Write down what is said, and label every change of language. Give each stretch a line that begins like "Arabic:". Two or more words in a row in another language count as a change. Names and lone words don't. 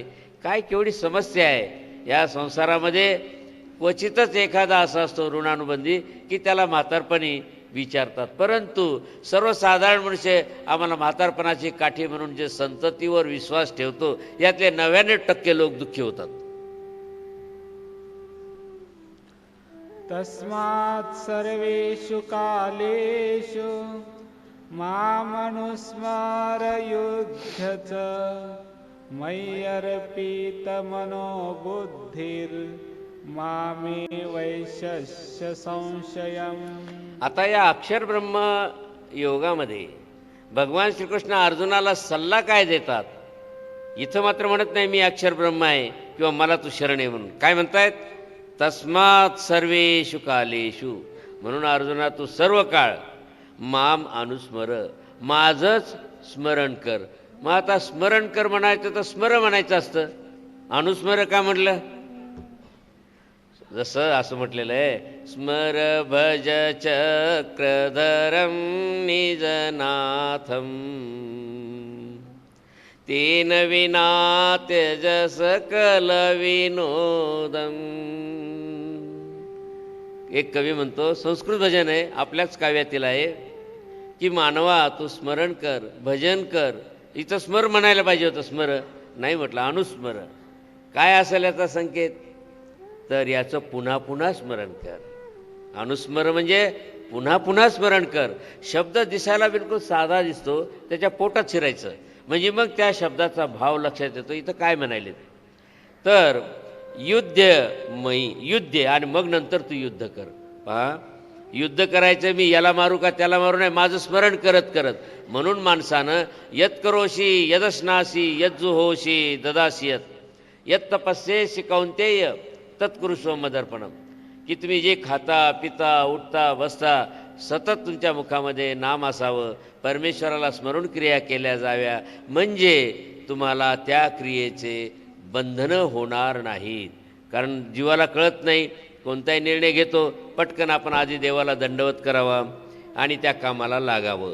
Marathi: काय केवढी समस्या आहे या संसारामध्ये. क्वचितच एखादा असा असतो ऋणानुबंधी की त्याला म्हातारपणी विचारतात, परंतु सर्वसाधारण मनुष्य आम्हाला म्हातारपणाची काठी म्हणून जे संततीवर विश्वास ठेवतो यातले 99% लोक दुःखी होतात.
Sanskrit: तस्मात् सर्वेषु कालेषु मामनुस्मर युध्यच मय्यर्पितमनो बुद्धिर्मामे वैशस्य संशयम्.
Marathi: आता या अक्षर ब्रह्म योगामध्ये भगवान श्रीकृष्ण अर्जुनाला सल्ला काय देतात. इथं मात्र म्हणत नाही मी अक्षर ब्रह्म आहे किंवा मला तू शरण आहे म्हणून. काय म्हणतायत,
Sanskrit: तस्मात् सर्वेषु कालेषु,
Marathi: म्हणून अर्जुना तू सर्व काळ
Sanskrit: माम अनुस्मर,
Marathi: माझंच स्मरण कर. मग आता स्मरण कर म्हणायचं तर स्मर म्हणायचं असतं, अनुस्मर का म्हटलं. जसं असं म्हटलेलं आहे,
Sanskrit: स्मर भज चक्रधरं निजनाथं तेन विना त्यज सकल विनोदम.
Marathi: एक कवी म्हणतो, संस्कृत भजन आहे, आपल्याच काव्यातील आहे, की मानवा तू स्मरण कर, भजन कर. इथं स्मर म्हणायला पाहिजे होतं, स्मर नाही म्हटलं, अनुस्मर. काय असेल याचा संकेत, तर याचं पुन्हा पुन्हा स्मरण कर. अनुस्मर म्हणजे पुन्हा पुन्हा स्मरण कर. शब्द दिसायला बिलकुल साधा दिसतो, त्याच्या पोटात शिरायचं म्हणजे मग त्या शब्दाचा भाव लक्षात येतो. इथं काय म्हणाले, तर युद्धमयी, युद्ध आणि मग नंतर तू युद्ध कर. पहा, युद्ध करायचं मी याला मारू का त्याला मारू नाही, माझं स्मरण करत करत. म्हणून माणसानं
Sanskrit: यत करोशी यदश्नासी यज्जुहोशी ददासियत यत तपस्येसी कौंतेय तत्कुरुष्व मदर्पणम.
Marathi: की तुम्ही जे खाता पिता उठता बसता सतत तुमच्या मुखामध्ये नाम असावं, परमेश्वराला स्मरण क्रिया केल्या जाव्या, म्हणजे तुम्हाला त्या क्रियेचे बंधनं होणार नाहीत. कारण जीवाला कळत नाही, कोणताही निर्णय घेतो पटकन आपण आधी देवाला दंडवत करावा आणि त्या कामाला लागावं.